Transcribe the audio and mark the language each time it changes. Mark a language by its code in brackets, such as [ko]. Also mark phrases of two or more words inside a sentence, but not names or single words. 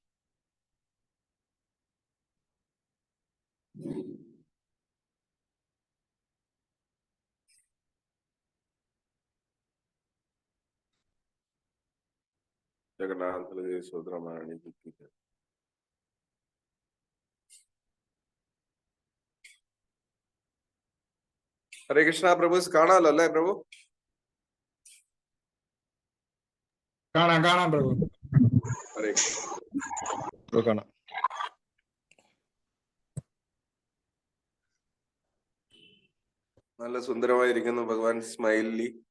[hi] जगन्नाथ बलदेव सुभद्रा महारानी जी की जय. [sa] हरे कृष्ण, प्रभु. [ml] കാണാലോ അല്ലേ പ്രഭു? കാണാം പ്രഭു. [sa] ഹരേ കൃഷ്ണ. [ml] കാണാം. നല്ല സുന്ദരമായിരിക്കുന്നു ഭഗവാൻ സ്മൈലി.